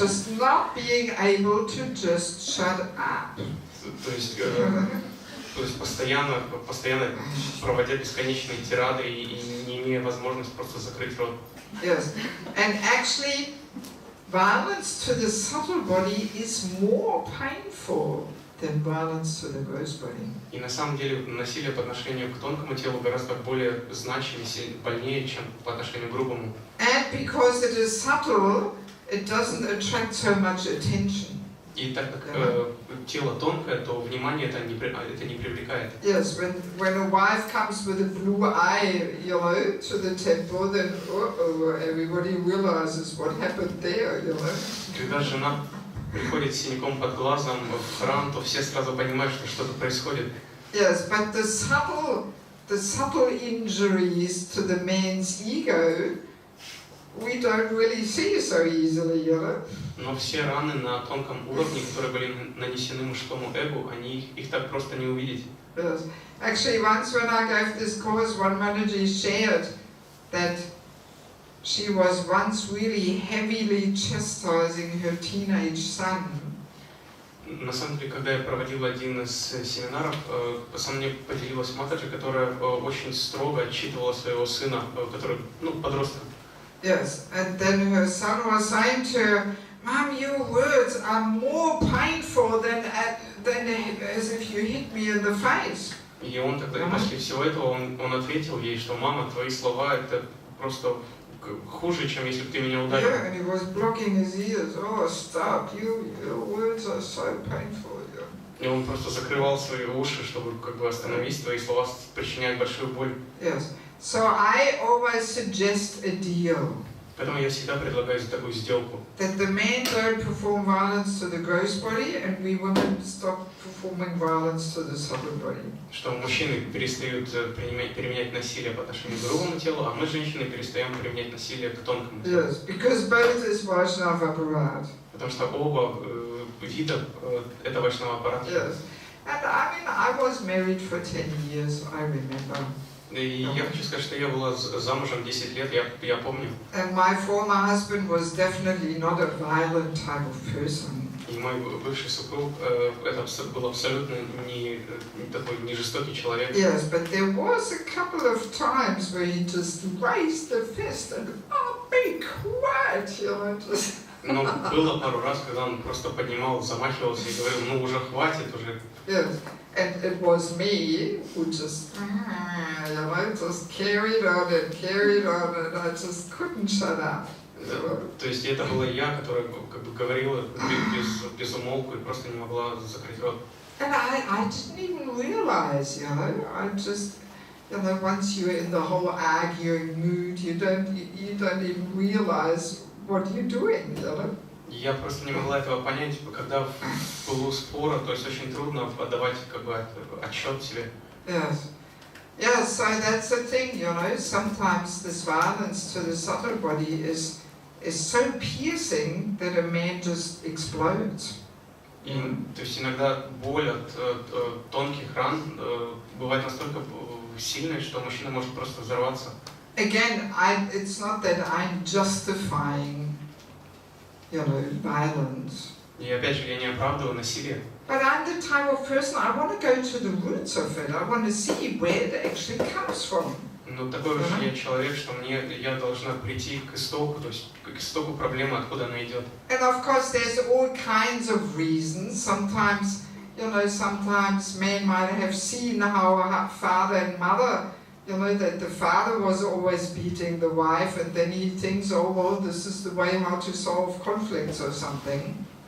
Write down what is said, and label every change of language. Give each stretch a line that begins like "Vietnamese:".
English: Just not being able to just shut up.
Russian: То есть постоянно проводя бесконечные тирады и не имея возможности просто закрыть рот.
English: Yes, and actually, violence to the subtle body is more painful than violence to the gross body.
Russian: И на самом деле насилие по отношению к тонкому телу гораздо более значимо и больнее, чем по отношению к грубому.
English: And because it is subtle, it doesn't attract so much attention.
Russian: И так как тело тонкое, то внимание это не привлекает.
English: Yes, when a wife comes with a blue eye, you know, to the temple, then everybody realizes what happened there, you know.
Russian: Когда жена приходит с синяком под глазом в храм, то все сразу понимают, что что-то происходит.
English: Yes, but the subtle injuries to the man's ego, we don't really see so easily, you know.
Russian: Но все раны на тонком уровне, которые были нанесены мужскому эго, их так просто не увидеть.
English: Yes. Actually, once when I gave this course, one Manaji shared that she was once really heavily chastising her teenage son.
Russian: На самом деле, когда я проводил один из семинаров, со мной поделилась Матаджи, которая очень строго отчитывала своего сына, который, подросток.
English: Yes, and then her son was saying to her, Mom, your words are more painful than as if you hit me in the face.
Russian: И он тогда, после всего этого, он ответил ей, что мама, твои слова это просто хуже, чем если бы ты меня ударил.
English: Yeah, and he was blocking his ears. Oh, stop! Your words are so painful. Yeah.
Russian: И он просто закрывал свои уши, чтобы как бы остановить, твои слова причиняют большую боль.
English: Yes. So I always suggest a deal.
Russian: Поэтому я всегда предлагаю такую сделку.
English: That the men don't perform violence to the gross body, and we women stop performing violence to the subtle body.
Russian: Что мужчины перестают применять насилие по отношению к грубому телу, а мы, женщины, перестаем применять насилие к тонкому телу.
English: Yes, because both is Vaishnava apparat.
Russian: Потому что оба вида это вайшнава аппарат.
English: Yes. And I mean, I was married for 10 years, I remember.
Russian: И я хочу сказать, что я была замужем 10 лет, я помню.
English: And my former husband was definitely not a violent type of person.
Russian: И мой бывший супруг это был абсолютно не такой не жестокий человек.
English: Yes, but there was a couple of times where he just raised the fist and be quiet, you know, just.
Russian: Но было пару раз, когда он просто поднимал, замахивался и говорил, ну уже хватит уже.
English: Yes, and it was me who just, you know, just carried on, and I just couldn't shut up.
Russian: То есть это была я, которая как бы говорила без умолку и просто не могла закрыть рот.
English: And I didn't even realize, you know, I just, you know, once you're in the whole arguing mood, you don't even realize what you're doing, you know.
Russian: Я просто не могла этого понять, когда в пылу спора, то есть очень трудно отдавать как бы отчет себе.
English: Yes. Yeah, so that's the thing, you know, sometimes this violence to the subtle body is so piercing that a man just explodes.
Russian: И, то есть иногда боль от тонких ран бывает настолько сильной, что мужчина может просто взорваться.
English: Again, it's not that I'm justifying, you know, violence.
Russian: И опять же, я не оправдываю насилие.
English: But I'm the type of person, I want to go to the roots of it. I want to see where it actually comes from.
Russian: Но такой уж я человек, что я должна прийти к истоку, то есть к истоку проблемы, откуда она идет.
English: And of course, there's all kinds of reasons. Sometimes, you know, sometimes men might have seen how father and mother, you know, that the father was always beating the wife, and then he thinks, oh well, this is the way how to solve conflicts or something.